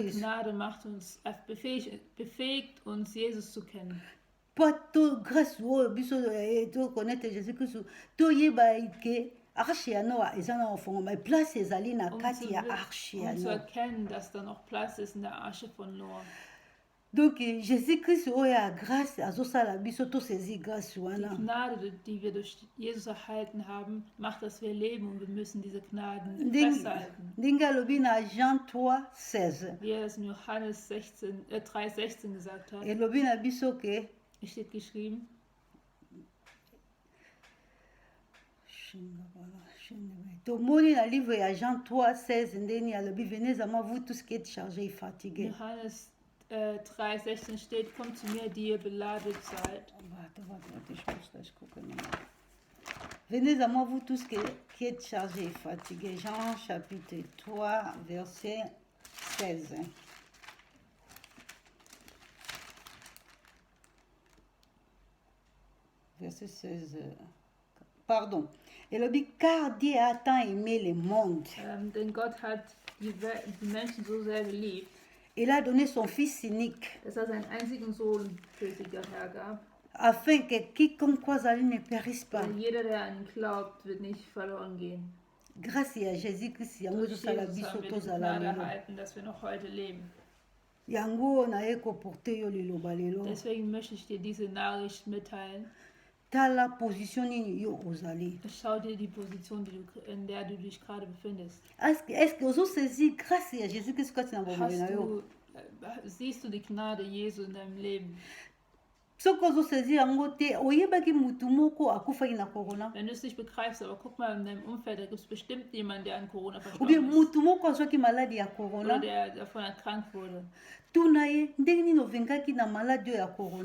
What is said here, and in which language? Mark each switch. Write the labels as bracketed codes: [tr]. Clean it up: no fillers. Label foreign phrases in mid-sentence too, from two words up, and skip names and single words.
[de] Christ. Gnade macht uns, befähigt uns, Jesus zu kennen. [ln] Po to grâce oyo biso to connaître Jésus Christ toyeba ke arche ya Noa eza na ofongoma place ezali na kati ya arche ya [de] Um zu [ln] Noa. [de] erkennen, dass da noch Platz ist in der Arche von Noah. [ln] Donc Jésus Christ oyo ya grâce azosala biso tosaisis grâce [de] Die [ln] wana. [de] Gnade, die wir durch Jesus erhalten haben, macht, dass wir leben und wir müssen diese Gnaden [ln] Ndenge [de] festhalten. [ln] ndenge alobi na Jean 3:16 [de] Wie er es in Johannes 3,16 gesagt hat, [ln] elobi na biso ke [de] es steht geschrieben, [ln] tomoni na livre ya Jean 3:16 ndeni alobi [fr] venez à moi vous tous qui êtes chargés et fatigués. [de] Johannes 3,16 steht, kommt zu mir, die ihr beladen seid. [fr] Venez à moi vous tous qui êtes chargés et fatigués. Jean chapitre 3 verset 16. Verset 16. pardon, elobi car Dieu a tant aimé le monde. [de] Denn Gott hat die Menschen so sehr geliebt, [fr] Il a donné son Fils unique, [de] dass er seinen einzigen Sohn für sie hergab. [fr] afin que quiconque croise à lui ne périsse pas. [de] Denn jeder, der an ihn glaubt, wird nicht verloren gehen. [fr] Grâce à Jésus-Christ, [ln] yango [de] Durch [ln] ezosala [de] Jesus [ln] biso [de] haben wir die [ln] tozala [de] Gnade [ln] lelo. [de] erhalten, dass wir noch heute leben. [ln] Yango naye koporte yo liloba lelo. [de] Deswegen möchte ich dir diese Nachricht mitteilen. [ln] Tala position nini yo ozali. [de] Schau dir die Position, in der du dich gerade befindest. [fr] Est-ce que [ln] ozosaisir [fr] grâce à Jésus-Christ [ln] kati na bomoi na yo? [de] Siehst du die Gnade Jesu in deinem Leben? [ln] Soki ozosaisir yango te oyebaki mutu moko akufaki na corona? [de] Wenn du es nicht begreifst, aber guck mal in deinem Umfeld, da gibt es bestimmt jemanden, der an Corona [fr] Ou [de] verstorben [fr] bien [de] ist. [ln] mutu moko azwaki maladi ya [de] Oder [ln] corona? [de] der davon erkrankt wurde. [ln] Tuna ye ndenge nini ovengaki na maladi oyo ya corona?